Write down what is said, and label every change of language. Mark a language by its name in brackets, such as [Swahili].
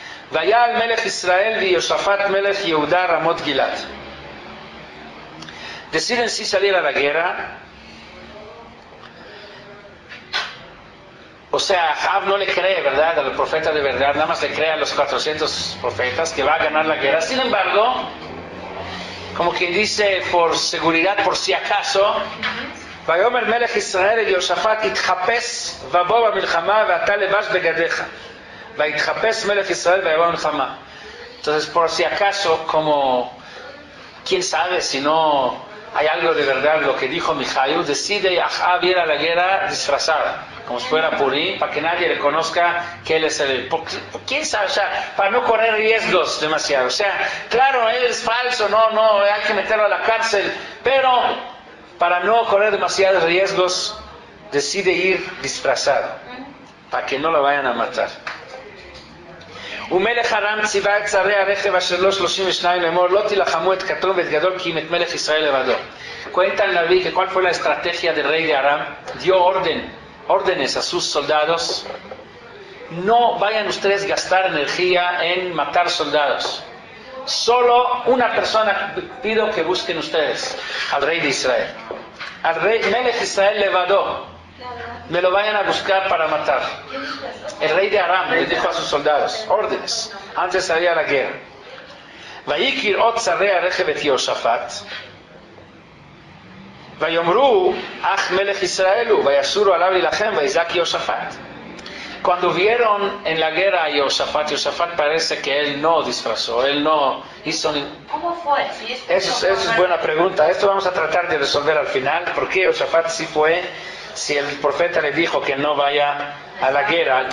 [Hebrew] Vayal Melech Israel y Yosafat Melech Yehuda Ramot Gilad. [Spanish] Deciden sí salir a la guerra. O sea, Ahab no le cree, ¿verdad?, al profeta de verdad, nada más le cree a los 400 profetas que va a ganar la guerra. Sin embargo, como quien dice, por seguridad, por si acaso, [Hebrew] ויאמר מלך ישראל אל יהושפט התחפש ובוא במלחמה ואתה לבש בגדיך ויתחפש מלך ישראל ויבוא במלחמה. [Spanish] Entonces, por si acaso, como quién sabe si no hay algo de verdad lo que dijo Mijayo, decide Ahab ir a la guerra disfrazada, como si fuera Purim, para que nadie le conozca que él es el... ¿Quién sabe? O sea, para no correr riesgos demasiado. O sea, claro, él es falso, no, hay que meterlo a la cárcel, pero para no correr demasiados riesgos, decide ir disfrazado, para que no lo vayan a matar. [Hebrew] ומלך ארם ציווה את שרי הרכב אשר לו 32 לאמור לא תילחמו את קטון ואת גדול כי אם את מלך ישראל לבדו. [Spanish] Cuenta el Naví que cuál fue la estrategia del rey de Aram. Dio órdenes a sus soldados: no vayan ustedes a gastar energía en matar soldados. Solo una persona pido que busquen ustedes, al rey de Israel. Al rey Melech Israel levadó, me lo vayan a buscar para matar. El rey de Aram le dijo a sus soldados, órdenes, antes de salir a la guerra. [Hebrew] ויקיר עוד שרי הרכב את יהושפט, ויאמרו אך מלך ישראל הוא, ויסורו עליו להילחם, ויזעק יהושפט. [Spanish] Cuando vieron en la guerra a Yehosafat parece que él no disfrazó, él no hizo... ¿Cómo fue? Eso es buena pregunta. Esto vamos a tratar de resolver al final. ¿Por qué Yehosafat sí fue si el profeta le dijo que no vaya a la guerra?